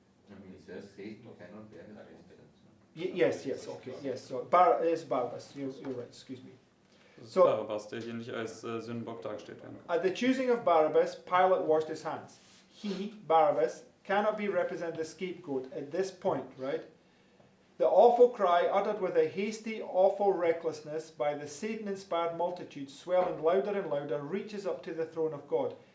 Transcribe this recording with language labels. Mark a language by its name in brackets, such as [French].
[English] It says Satan cannot bear his own sins. Yes, okay, yes. So it's Barabbas. You're right. Excuse me. [German] Das ist [English] So- [German] Barabbas, der hier nicht als Sündenbock dargestellt werden kann. [English] At the choosing of Barabbas, Pilate washed his hands. He, Barabbas, cannot be represented as scapegoat at this point, right? The awful cry uttered with a hasty, awful recklessness by the Satan-inspired multitude, swelling louder and louder, reaches up to the throne of God.